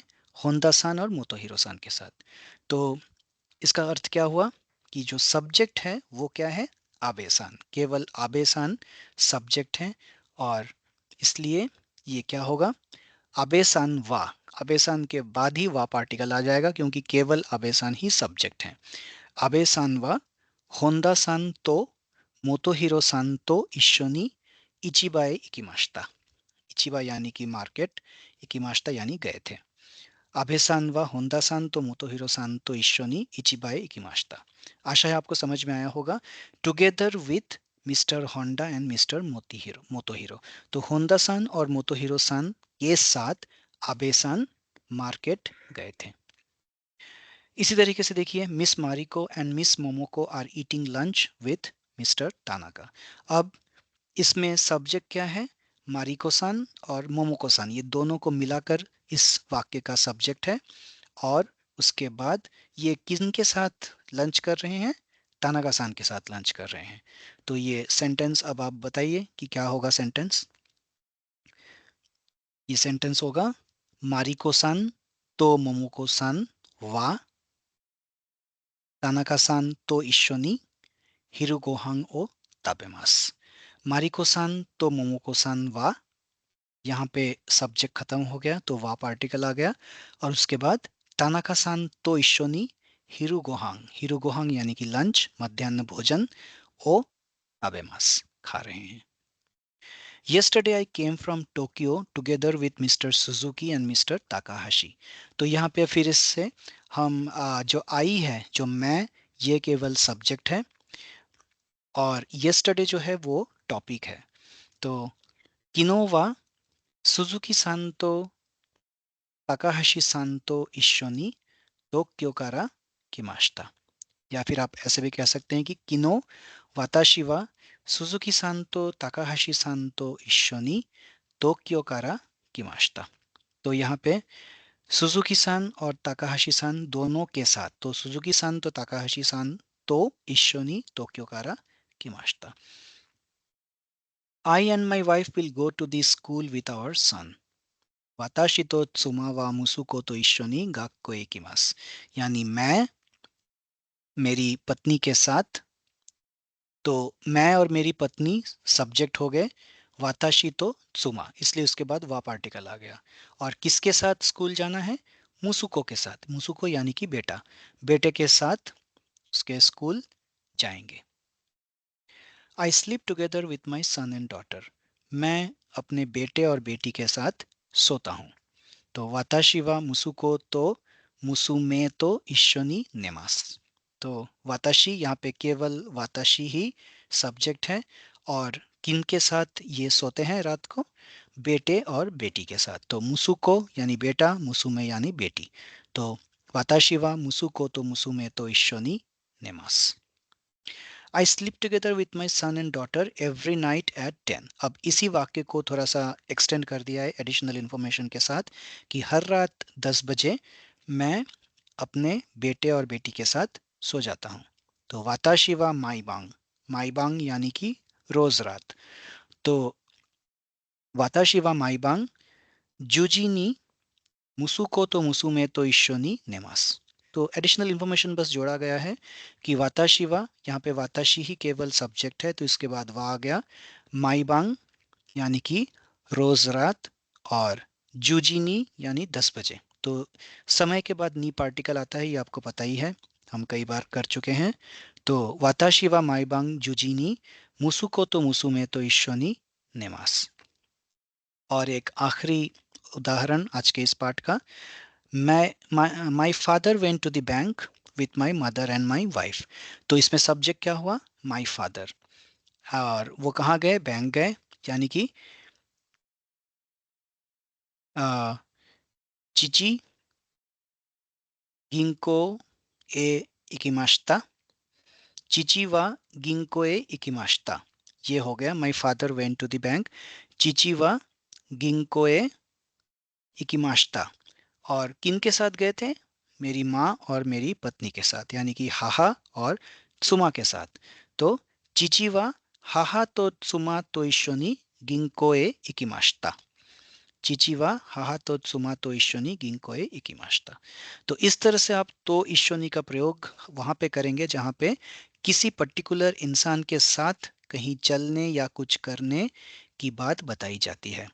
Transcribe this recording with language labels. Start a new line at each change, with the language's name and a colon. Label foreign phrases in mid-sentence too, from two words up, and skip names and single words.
Hindi: होंडा सान और मोतोहिरो सान के साथ। तो इसका अर्थ क्या हुआ कि जो सब्जेक्ट है वो क्या है? आबे सान, केवल आबे सान सब्जेक्ट है। और इसलिए ये क्या होगा?
Japanese: 阿部さんは,
Hindi: आबे सान के बाद ही वा पार्टिकल आ जाएगा, क्योंकि केवल आबे सान ही सब्जेक्ट है।
Japanese: 阿部さんは本田さんと元弘さんと一緒に市場へ行きました.
Hindi: इचिबा यानी कि मार्केट, इकिमाशिता यानी गए थे।
Japanese: 阿部さんは本田さんと元弘さんと一緒に市場へ行きました.
Hindi: आशा है आपको समझ में आया होगा।
English: together with Mr. Honda and Mr. Motohiro.
Hindi: तो होंडा सान और मोतोहिरो सान के साथ आबे सान मार्केट गए थे। इसी तरीके से देखिए,
English: Miss Mariko and Miss Momoko are eating lunch with Mr. Tanaka.
Hindi: अब इसमें सब्जेक्ट क्या है? मारिको सान और मोमोको सान, ये दोनों को मिलाकर इस वाक्य का सब्जेक्ट है। और उसके बाद ये किन के साथ लंच कर रहे हैं? तानाका सान के साथ लंच कर रहे हैं। तो ये सेंटेंस अब आप बताइए कि क्या होगा सेंटेंस। ये सेंटेंस होगा,
Japanese: マリコさんとモモコさんは田中さんと一緒に昼ご飯を食べます. マリコさんとモモコさんは,
Hindi: यहाँ पे सब्जेक्ट खत्म हो गया तो वा पार्टिकल आ गया। और उसके बाद
Japanese: 田中さんと一緒に昼ご飯
Hindi: यानी कि लंच, मध्याह्न भोजन,
Japanese: を食べます
Hindi: खा रहे हैं।
English: Yesterday I came from Tokyo together with Mr. Suzuki and Mr. Takahashi।
Hindi: तो यहाँ पे फिर इससे हम जो आई है, जो मैं, ये केवल सब्जेक्ट है और yesterday जो है वो टॉपिक है।
Japanese: तो 昨日は鈴木さんと高橋さんと一緒に東京から来ました.
Hindi: या फिर आप ऐसे भी कह सकते हैं कि
Japanese: 昨日私は鈴木さんと高橋さんと一緒に東京から来ました.
Hindi: तो यहाँ पे
Japanese: 鈴木さんと高橋さんと一緒に東京から来ました.
English: I and my wife will go to the school with our son।
Japanese: 私と妻は息子と一緒に学校へ行きます.
Hindi: यानी मैं मेरी पत्नी के साथ, तो मैं और मेरी पत्नी सब्जेक्ट हो गए,
Japanese: 私と妻,
Hindi: इसलिए उसके बाद वा पार्टिकल आ गया। और किसके साथ स्कूल जाना है? मुसुको के साथ, मुसुको यानी कि बेटा, बेटे के साथ उसके स्कूल जाएंगे।
English: I sleep together with my son and daughter.
Hindi: मैं अपने बेटे और बेटी के साथ सोता हूँ।
Japanese: तो 私は息子と娘と一緒に寝ます.
Hindi: तो वाताशी, यहाँ पे केवल वाताशी ही सब्जेक्ट है। और किन के साथ ये सोते हैं रात को? बेटे और बेटी के साथ। तो मुसुको यानी बेटा, मुसुमे यानी बेटी।
Japanese: तो 私は息子と娘と一緒に寝ます.
English: I sleep together with my son and daughter every night at 10.
Hindi: अब इसी वाक्य को थोड़ा सा एक्सटेंड कर दिया है
English: additional information
Hindi: के साथ कि हर रात 10 बजे मैं अपने बेटे और बेटी के साथ सो जाता हूँ। तो
Japanese: 私は毎晩
Hindi: यानी कि रोज रात।
Japanese: तो 私は毎晩十時に息子と娘と一緒に寝ます.
Hindi: तो
English: additional information
Hindi: बस जोड़ा गया है कि
Japanese: 私は,
Hindi: यहाँ पे वाताशी ही केवल सब्जेक्ट है, तो इसके बाद वा आ गया।
Japanese: 毎晩
Hindi: यानी कि रोज रात, और जूजीनी यानी 10 बजे। तो समय के बाद नी पार्टिकल आता है, ये आपको पता ही है, हम कई बार कर चुके हैं।
Japanese: तो 私は毎晩十時に息子と娘と一緒に寝ます.
Hindi: और एक आखिरी उदाहरण आज के इस पाठ का, मैं
English: my father went to the bank with my mother and my wife.
Hindi: तो इसमें सब्जेक्ट क्या हुआ?
English: my father.
Hindi: और वो कहाँ गए? बैंक गए, यानी कि
Japanese: 父銀行へ行きました. 父は銀行へ行きました,
Hindi: ये हो गया
English: my father went to the bank.
Japanese: 父は銀行へ行きました.
Hindi: और किन के साथ गए थे? मेरी माँ और मेरी पत्नी के साथ, यानी कि हाहा और त्सुमा के साथ।
Japanese: तो 父は母と妻と一緒に銀行へ行きました. 父は母と妻と一緒に銀行へ行きました.
Hindi: तो इस तरह से आप
Japanese: と一緒に
Hindi: का प्रयोग वहां पे करेंगे जहां पे किसी पर्टिकुलर इंसान के साथ कहीं चलने या कुछ करने की बात बताई जाती है।